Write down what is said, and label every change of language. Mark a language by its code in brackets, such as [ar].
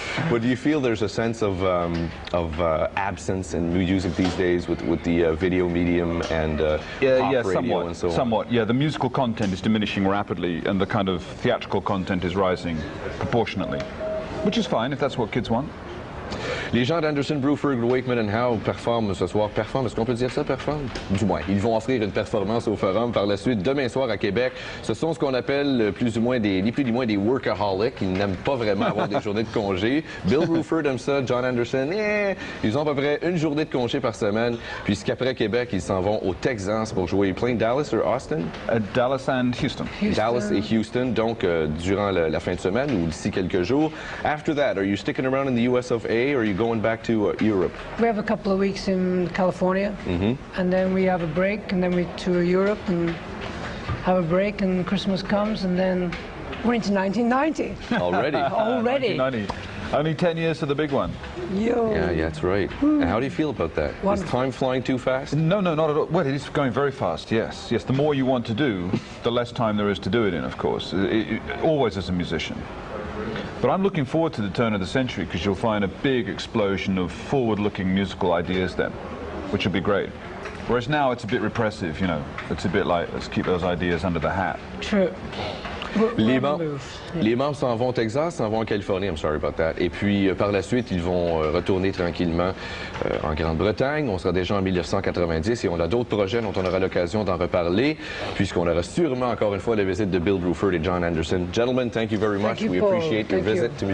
[en] But do you feel there's a sense of absence in music these days with the video medium and pop radio and so on? Somewhat. Yeah, the musical content is diminishing rapidly, and the kind of theatrical content is rising proportionately, which is fine if that's what kids want. [fr] Les gens d'Anderson, Bruford, Wakeman and Howe performent ce soir. Performent, est-ce qu'on peut dire ça, performe? Du moins, ils vont offrir une performance au Forum par la suite demain soir à Québec. Ce sont ce qu'on appelle plus ou moins ni plus ni moins des workaholics. Ils n'aiment pas vraiment avoir des journées de congé. Bill Bruford aime ça, John Anderson, ils ont à peu près une journée de congé par semaine. Puisqu'après Québec, ils s'en vont au Texas pour jouer. [en] Playing Dallas or Austin? Dallas and Houston. [fr] Dallas et Houston, donc durant la fin de semaine ou d'ici quelques jours. [en] After that, are you sticking around in the US of A or are you going back to Europe? We have a couple of weeks in California, and then we have a break, and then we tour Europe, and have a break and Christmas comes, and then we're into 1990. Already? Already. 1990. Only 10 years to the big one. Yo. Yeah, that's right. And how do you feel about that? Is Wonderful. time flying too fast? No, not at all. Well, it is going very fast, yes. Yes, the more you want to do, the less time there is to do it in, of course. Always as a musician. But I'm looking forward to the turn of the century because you'll find a big explosion of forward-looking musical ideas then, which will be great. Whereas now it's a bit repressive, you know. It's a bit like, let's keep those ideas under the hat. True. [fr] Les membres s'en vont au Texas, s'en vont en Californie, [en] I'm sorry about that. [fr] Et puis, par la suite, ils vont retourner tranquillement en Grande-Bretagne. On sera déjà en 1990 et on a d'autres projets dont on aura l'occasion d'en reparler, puisqu'on aura sûrement encore une fois la visite de Bill Bruford et John Anderson. [en] Gentlemen, thank you very much. We appreciate your visit to Musique